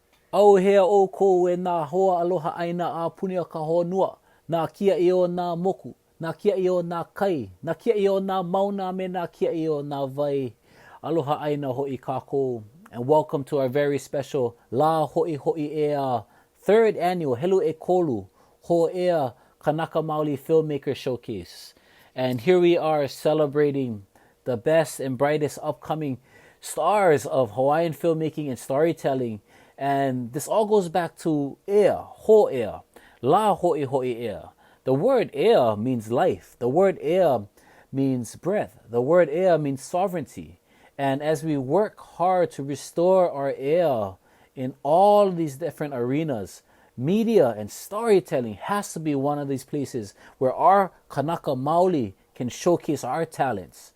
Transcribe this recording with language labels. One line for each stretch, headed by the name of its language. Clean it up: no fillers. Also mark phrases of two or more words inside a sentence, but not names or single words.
Hawaiian: Auhea o ko e nā hoa aloha aina a puni o ka honua, nā kia i o nā moku, nā kia i o nā kai, nā kia i o nā mauna me nā kia i o nā vai. Aloha aina hoʻi kākou.
English: And welcome to our very special Lā Hoʻihoʻi Ea 3rd annual
Hawaiian: Helu e Kolu
English: HōʻEA Kanaka Maoli Filmmakers Showcase. And here we are celebrating the best and brightest upcoming stars of Hawaiian filmmaking and storytelling. And this all goes back to ea, hōʻEA, Lā Hoʻihoʻi Ea. The word ea means life. The word ea means breath. The word ea means sovereignty. And as we work hard to restore our ea in all these different arenas, media and storytelling has to be one of these places where our
Hawaiian: Kanaka Maoli
English: can showcase our talents.